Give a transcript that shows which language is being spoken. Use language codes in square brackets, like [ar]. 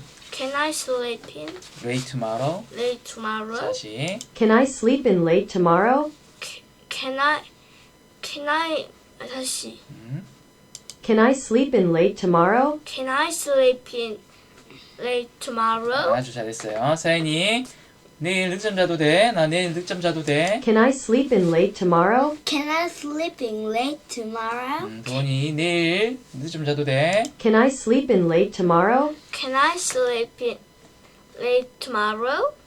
[en] Can I sleep in late tomorrow? late tomorrow? [ko] 다시. [en] Can I sleep in late tomorrow? Can I [ko] 다시. [en] Can I sleep in late tomorrow? Can I sleep in late tomorrow? [ko] 아주 잘했어요. 서연이 내일 늦잠 자도 돼? 나 내일 늦잠 자도 돼? [en] Can I sleep in late tomorrow? Can I sleep in late tomorrow? [ko] 도니 내일 늦잠 자도 돼? [en] Can I sleep in late tomorrow? Can I sleep in late tomorrow?